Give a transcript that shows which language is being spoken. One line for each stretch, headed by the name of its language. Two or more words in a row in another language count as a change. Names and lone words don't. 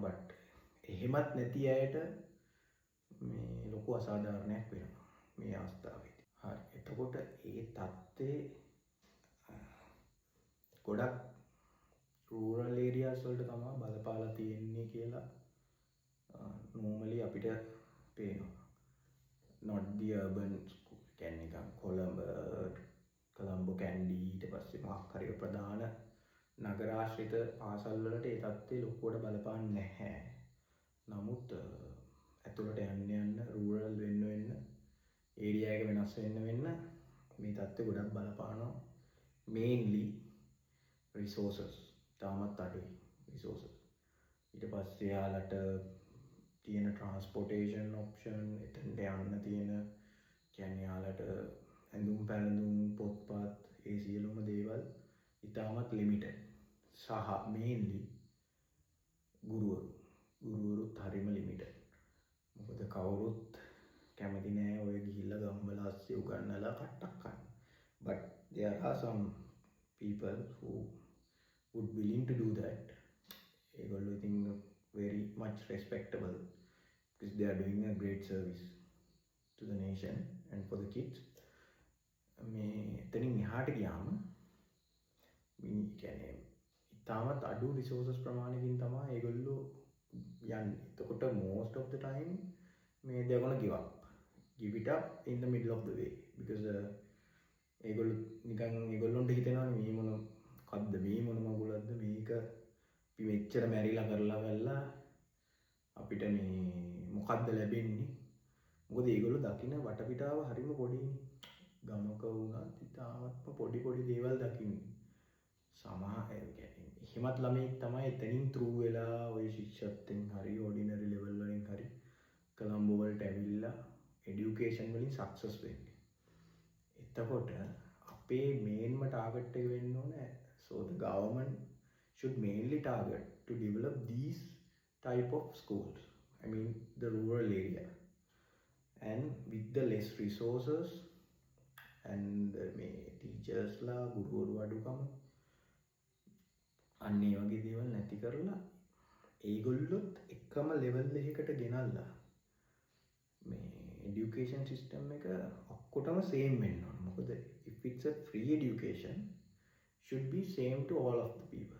Sinhala: බට් එහෙමත් නැති අයට මේ ලොකු අසාධාරණයක් වෙනවා මේ අවස්ථාවේදී. හරි. එතකොට ඒ தත්ත්වේ ගොඩක්
English: rural areas
Sinhala: වලට තමයි බලපාලා තියෙන්නේ කියලා normally අපිට පේනවා.
English: not the urban school.
Sinhala: කියන්නේ නිකන් කොළඹ කැන්ඩි ඊට පස්සේ මොකක් හරි ප්‍රධාන නගර ආශ්‍රිත පාසල් වලට ඒ தත්ත්වේ ලොකුවට බලපාන්නේ නැහැ. නමුත් ඇතුළට යන්න රූරල් වෙන්න ඒරියා එක වෙනස් වෙන්න මේ தත්ත්වේ ගොඩක් බලපානවා.
English: mainly resources
Sinhala: තාමත් අඩුයි resources. ඊට පස්සේ යාලට තියෙන
English: transportation option,
Sinhala: එතනට යන්න තියෙන කියන්නේ යාලට ඇඳුම් පැළඳුම් පොත්පත් ඒ සියලුම දේවල් ඉතාමත් limited. සහ mainly ගුරුවරුත් හරිම limited. මොකද කවුරුත් කැමති නෑ ඔය ගිහිල්ලා ගම්වල ASCII උගන්නලා කට්ටක් කන්න.
English: But there are some people who would willing to do that.
Sinhala: ඒගොල්ලෝ ඉතින්
English: very much respectable because they are doing a great service to the nation and for the kids.
Sinhala: මේ එතනින් එහාට ගියාම කියන්නේ ඉතාමත් අඩු resources ප්‍රමාණයකින් තමයි ඒගොල්ලෝ යන්නේ. එතකොට
English: most of the time they're gonna give it up in the middle of the way because
Sinhala: ඒගොල්ලොන්ට හිතෙනවා මේ මොකද්ද මේ මොන මගුලක්ද මේක අපි මෙච්චර මැරිලා කරලා වෙලා අපිට මේ මොකද්ද ලැබෙන්නේ? මොකද ඒගොල්ලෝ දකින්න වටපිටාව හරිම පොඩිනේ. ගමක වුණත් ඉතාමත්ම පොඩි දේවල් දකින්නේ. එහෙමත් ළමෙක් තමයි එතනින් through වෙලා ওই ශික්ෂත්වෙන් හරි
English: ordinary level
Sinhala: වලින් හරි කොළඹ වලට ඇවිල්ලා education වලින් success වෙන්නේ. එතකොට අපේ
English: mainම target
Sinhala: එක වෙන්න ඕනේ.
English: So the government should mainly target to develop these type of schools. I mean the rural area. And with the less resources and
Sinhala: මේ teachers ලා ගුරුවරු අඩුකම අන්න ඒ වගේ දේවල් නැති කරලා ඒගොල්ලොත් එකම level එකකට ගෙනල්ලා මේ education system එක ඔක්කොටම දෙකම same වෙන්න ඕන.
English: මොකද if it's a free education should be same to all of the people.